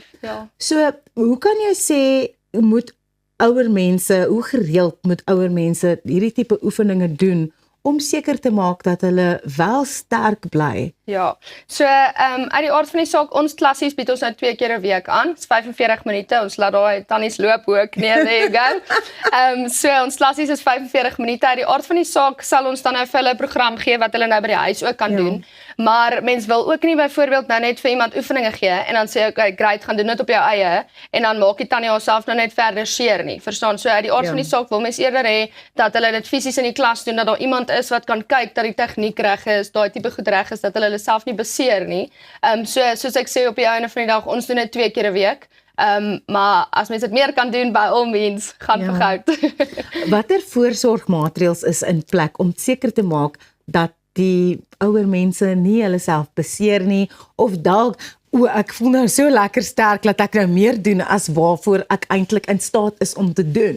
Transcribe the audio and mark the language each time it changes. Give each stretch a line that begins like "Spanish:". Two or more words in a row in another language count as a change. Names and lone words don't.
Afrikaans: So, hoe kan jy sê, hoe gereeld moet ouer mense hierdie tipe oefeninge doen, om seker te maak dat hulle wel sterk bly? Ja, so uit die aard van die saak, ons klassies bied ons nou 2 keer 'n week aan. Dis 45 minute, ons laat daai tannies loop ook. Nee,
English: there you go.
Afrikaans: So ons klassies is 45 minute. Uit die aard van die saak sal ons dan nou vir hulle 'n program gee wat hulle nou by die huis ook kan doen. Maar mens wil ook nie byvoorbeeld nou net vir iemand oefeninge gee en dan sê
English: okay, great,
Afrikaans: gaan doen dit op jou eie en dan maak die tannie haarself nou net verder seer nie. Verstaan? So uit die aard van die saak wil mens eerder hê dat hulle dit fisies in die klas doen, dat daar iemand is wat kan kyk dat die tegniek reg is, daai tipe goed reg is, dat hulle self nie beseer nie. Soos ek sê op die einde van die dag, ons doen dit 2 keer 'n week. Maar as mens dit meer kan doen,
English: by all means,
Afrikaans: gaan vir goud. Watter voorsorgmaatreëls is in plek om seker te maak dat die ouer mense nie hulle self beseer nie, of dalk ek voel nou so lekker sterk dat ek nou meer doen as waarvoor ek eintlik in staat is om te doen.